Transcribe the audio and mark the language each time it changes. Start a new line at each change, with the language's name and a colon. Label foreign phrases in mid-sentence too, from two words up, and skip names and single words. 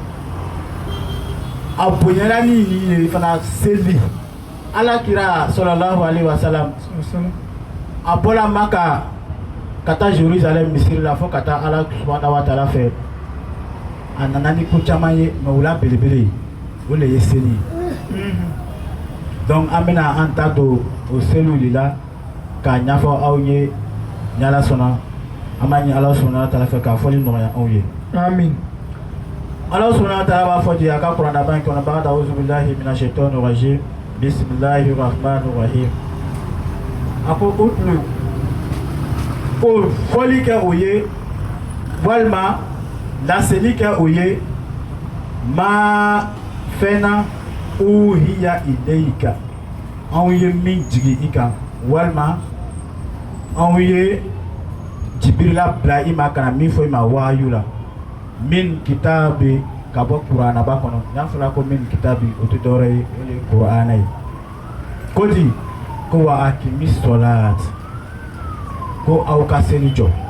Bambara: a bonyana ni nin ye fana seli ala kira
Arabic: صلى الله عليه وسلم
Bambara: a bɔra Maka ka taa Jerusalem misiri la fo ka taa ala
Arabic: سبحانه وتعالى
Bambara: fɛ a nana ni ko caman ye mais o la belebele o de ye seli donc an bɛna an ta don o seliw de la k'a ɲɛfɔ aw ye ni ala sɔnna an b'a ɲini ala
Arabic: سبحانه وتعالى
Bambara: fɛ k'a fɔli nɔgɔya anw ye. Amin.
Arabic: الله سبحانه وتعالى
Bambara: b'a fɔ di a ka kuranna ban kɔnɔ
Arabic: بعد أعوذ بالله من الشيطان الرجيم بسم الله الرحمن الرحيم a
Bambara: ko utlu ko fɔli kɛ o ye walima laseli kɛ o ye ma fɛnna
Arabic: أوحي إليك
Bambara: anw ye min jigi i kan walima anw ye Jibrila bila i ma kana min fɔ i ma wahayu la
Arabic: من كتاب
Bambara: ka bɔ kuranna ba kɔnɔ n'a fɔra ko
Arabic: من كتاب
Bambara: o tɛ dɔwɛrɛ ye o de ye kuranna ye ko di ko
Arabic: وأقم الصلاة
Bambara: ko aw ka seli jɔ